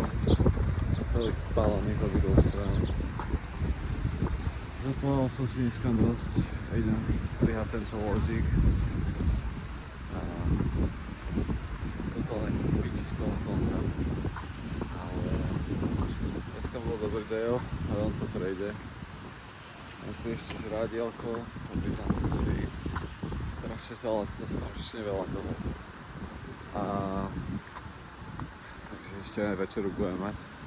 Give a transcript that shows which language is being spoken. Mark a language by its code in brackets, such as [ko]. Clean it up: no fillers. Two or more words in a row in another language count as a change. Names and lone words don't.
[sk] Som celý spálený z obidvoch strán. Zaplával som si dneska dosť. Idem strihať tento vlogík. Totálne piči z toho slnka, ale dneska bol dobrý [en] day off [sk] a on to prejde. Mám tu ešte žrádielko, objednal som si strašne saláco, strašne veľa toho. A takže ešte aj večeru budem mať.